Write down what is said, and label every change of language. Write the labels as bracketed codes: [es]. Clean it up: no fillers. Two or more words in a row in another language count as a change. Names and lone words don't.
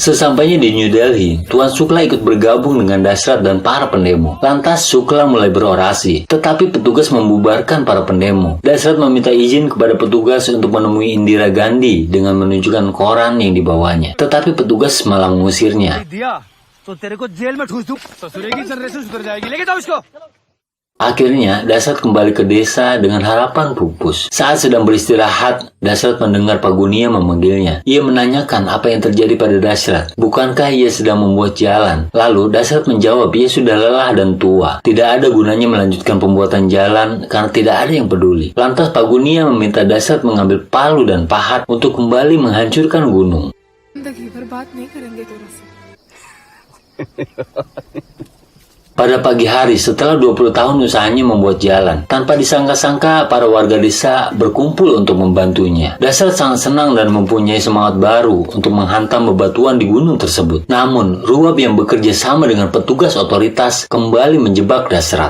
[id] Sesampainya di New Delhi, Tuan Shukla ikut bergabung dengan Dashrath dan para pendemo. Lantas Shukla mulai berorasi, tetapi petugas membubarkan para pendemo. Dashrath meminta izin kepada petugas untuk menemui Indira Gandhi dengan menunjukkan koran yang dibawanya. Tetapi petugas malah mengusirnya. [hi] दिया तो तेरे को जेल में ठूस दूं ससुरे की जनरेशन सुधर जाएगी लेके जाओ इसको [id] Akhirnya, Dashrath kembali ke desa dengan harapan pupus. Saat sedang beristirahat, Dashrath mendengar Pak Gunia memanggilnya. Ia menanyakan apa yang terjadi pada Dashrath. Bukankah ia sedang membuat jalan? Lalu, Dashrath menjawab ia sudah lelah dan tua. Tidak ada gunanya melanjutkan pembuatan jalan karena tidak ada yang peduli. Lantas Pak Gunia meminta Dashrath mengambil palu dan pahat untuk kembali menghancurkan gunung. [hi] जिंदगी भर बात नहीं करेंगे तेरे से। [id] Pada pagi hari setelah 20 tahun usahanya membuat jalan, tanpa disangka-sangka para warga desa berkumpul untuk membantunya. Dashrath sangat senang dan mempunyai semangat baru untuk menghantam bebatuan di gunung tersebut. Namun, Ruwab yang bekerja sama dengan petugas otoritas kembali menjebak Dashrath.